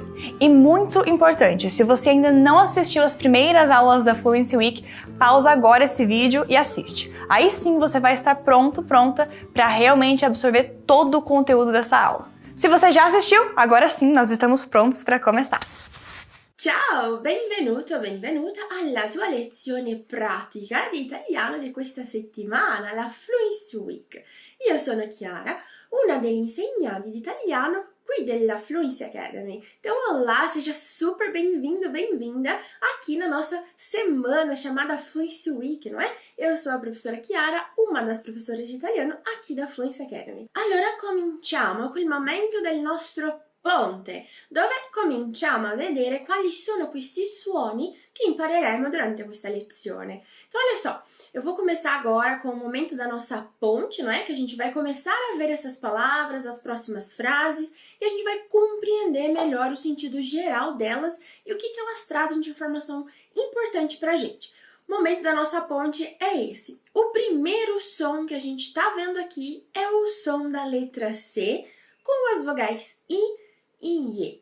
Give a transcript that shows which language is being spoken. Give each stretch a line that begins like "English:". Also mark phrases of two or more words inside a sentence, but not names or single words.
Portuguese: E muito importante, se você ainda não assistiu as primeiras aulas da Fluency Week, pausa agora esse vídeo e assiste. Aí sim você vai estar pronta para realmente absorver todo o conteúdo dessa aula. Se você já assistiu, agora sim nós estamos prontos para começar.
Italian: Ciao, benvenuto, benvenuta alla tua lezione pratica di italiano di questa settimana, la Fluency Week. Io sono Chiara, una degli insegnanti di italiano qui della Fluency Academy.
Portuguese: Então, olá, seja super bem-vindo, bem-vinda aqui na nossa semana chamada Fluency Week, não é? Eu sou a professora Chiara, uma das professoras de italiano aqui da Fluency Academy.
Italian: Allora, cominciamo col momento del nostro ponte, dove cominciamo a vedere quali sono questi suoni che impareremo durante questa lezione.
Portuguese: Então, olha só, eu vou começar agora com o momento da nossa ponte, não é? Que a gente vai começar a ver essas palavras, as próximas frases, e a gente vai compreender melhor o sentido geral delas e o que elas trazem de informação importante pra gente. O momento da nossa ponte é esse. O primeiro som que a gente está vendo aqui é o som da letra C, com as vogais I e E.